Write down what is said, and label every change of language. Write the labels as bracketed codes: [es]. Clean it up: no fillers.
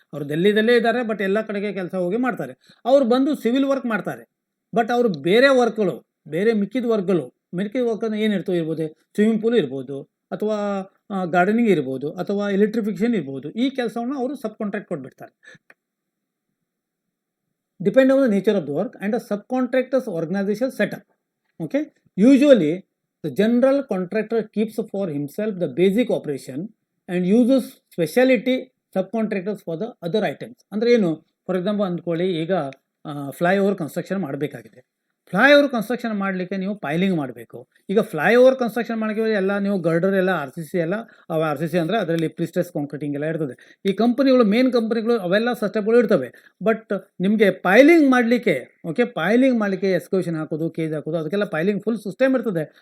[kn] ಅವರು ದಿಲ್ಲಿದಲ್ಲೇ ಇದ್ದಾರೆ, ಬಟ್ ಎಲ್ಲ ಕಡೆಗೆ ಕೆಲಸ ಹೋಗಿ ಮಾಡ್ತಾರೆ. ಅವ್ರು ಬಂದು ಸಿವಿಲ್ ವರ್ಕ್ ಮಾಡ್ತಾರೆ, ಬಟ್ ಅವರು ಬೇರೆ ವರ್ಕ್ಗಳು, ಬೇರೆ ಮಿಕ್ಕಿದ ವರ್ಕ್ಗಳು ಅಂದರೆ ಏನಿರ್ತವೆ ಇರ್ಬೋದು, ಸ್ವಿಮ್ಮಿಂಗ್ ಪೂಲ್ ಇರ್ಬೋದು, ಅಥವಾ ಗಾರ್ಡನಿಂಗ್ ಇರ್ಬೋದು, ಅಥವಾ ಎಲೆಕ್ಟ್ರಿಫಿಕೇಷನ್ ಇರ್ಬೋದು. ಈ ಕೆಲಸವನ್ನು ಅವರು ಸಬ್ ಕಾಂಟ್ರಾಕ್ಟ್ ಕೊಟ್ಬಿಡ್ತಾರೆ. [en] Depend on the nature of the work and the subcontractors organisation setup. Okay, usually the general contractor keeps for himself the basic operation and uses specialty subcontractors for the other items. [kn] ಅಂದರೆ ಏನು? For example ಅಂದ್ಕೊಳ್ಳಿ, ಈಗ flyover construction ಮಾಡಬೇಕಾಗಿದೆ. Flyover construction ಮಾಡಲಿಕ್ಕೆ ನೀವು piling ಮಾಡಬೇಕು. ಈಗ flyover construction ಮಾಡೋಕ್ಕೆ ಎಲ್ಲ ನೀವು ಗರ್ಡರ್ ಎಲ್ಲ RCC ಎಲ್ಲ, RCC ಅಂದರೆ ಅದರಲ್ಲಿ ಪ್ರಿಸ್ಟೆಸ್ ಕಾಂಕ್ರೀಟಿಂಗ್ ಎಲ್ಲ ಇರ್ತದೆ. ಈ ಕಂಪನಿಗಳು, ಮೇನ್ ಕಂಪನಿಗಳು ಅವೆಲ್ಲ ಸಸ್ಟೆಪ್ಗಳು ಇರ್ತವೆ. ಬಟ್ ನಿಮಗೆ ಪೈಲಿಂಗ್ ಮಾಡಲಿಕ್ಕೆ, ಓಕೆ, ಪೈಲಿಂಗ್ ಮಾಡಲಿಕ್ಕೆ ಎಕ್ಸ್ಕವೇಷನ್ ಹಾಕೋದು, ಕೇಜ್ ಹಾಕೋದು, ಅದಕ್ಕೆಲ್ಲ ಪೈಲಿಂಗ್ ಫುಲ್ ಸಿಸ್ಟಮ್ ಇರ್ತದೆ.